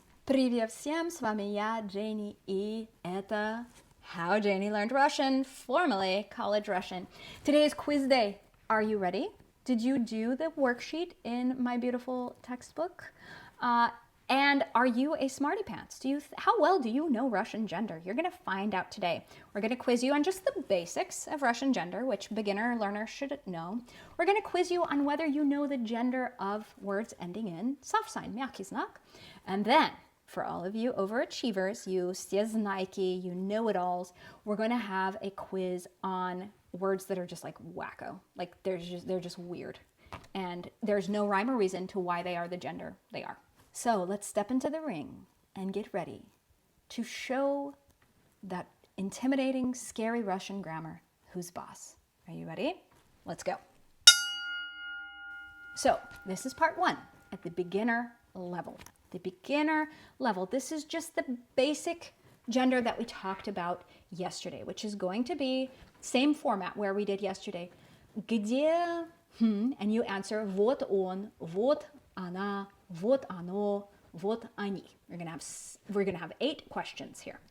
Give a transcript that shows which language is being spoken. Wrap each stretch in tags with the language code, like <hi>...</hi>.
<ru>Привет всем, с вами я, Дженни, и это How Janie Learned Russian, formerly College Russian.</ru> <en>Today is quiz day. Are you ready? Did you do the worksheet in my beautiful textbook? And are you a smarty pants? How well do you know Russian gender? You're going to find out today. We're going to quiz you on just the basics of Russian gender, which beginner learners should know. We're going to quiz you on whether you know the gender of words ending in soft sign,</en> <ru>мягкий знак.</ru> <en>And then, for all of you overachievers, you всезнайки, you know-it-alls, we're going to have a quiz on words that are just like wacko. Like they're just weird. And there's no rhyme or reason to why they are the gender they are. So let's step into the ring and get ready to show that intimidating, scary Russian grammar who's boss. Are you ready? Let's go. So this is part one at the beginner level. The beginner level. This is just the basic gender that we talked about yesterday, which is going to be same format where we did yesterday.</en> <ru>Где,</ru> <en>and you answer</en> <ru>вот он, вот она, вот оно, вот они.</ru> <en>We're gonna have 8 questions here.</en>